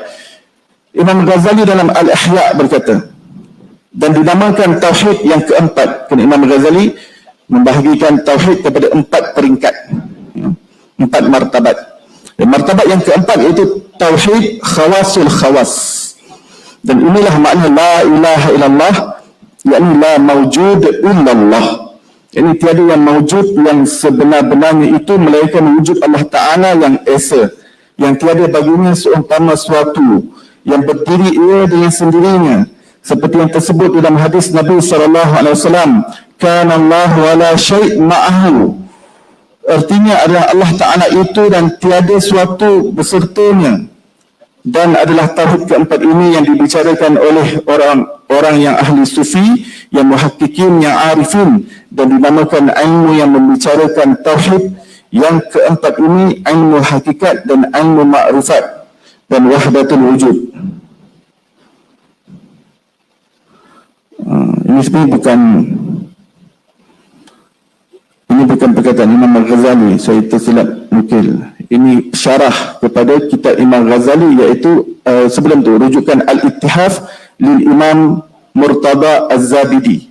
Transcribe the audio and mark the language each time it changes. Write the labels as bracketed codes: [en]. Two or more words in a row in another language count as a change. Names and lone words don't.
[ms] Imam Ghazali dalam Al-Ihya berkata, dan dinamakan tauhid yang keempat. Kerana Imam Ghazali membahagikan tauhid kepada 4 peringkat, 4 martabat. Dan martabat yang keempat iaitu tauhid [ar] خواص الخواص. [ms] Dan inilah makna [ar] لا إله إلا الله, [ms] yakni [ar] لا موجود إلا الله. [ms] Ini tiada yang mawjud yang sebenar-benarnya itu melainkan wujud Allah Ta'ala yang esa, yang tiada baginya seumpama suatu, yang berdiri ia dengan sendirinya, seperti yang tersebut dalam hadis Nabi SAW, [ar] كان الله ولا شيء معه. [ms] Artinya adalah Allah Ta'ala itu dan tiada suatu besertanya. Dan adalah tauhid keempat ini yang dibicarakan oleh orang yang ahli sufi, yang muhakkikin, yang arifin, dan dinamakan ilmu yang membicarakan tauhid yang keempat ini, ilmu hakikat dan ilmu ma'rifat dan [ar] وحدة الوجود. [ms] Ini sebenarnya bukan perkataan Imam Al-Ghazali, saya tersilap nukil. Ini syarah kepada kitab Imam Ghazali, iaitu sebelum tu rujukan Al-Ittihaf lil Imam Murtada Az-Zabidi.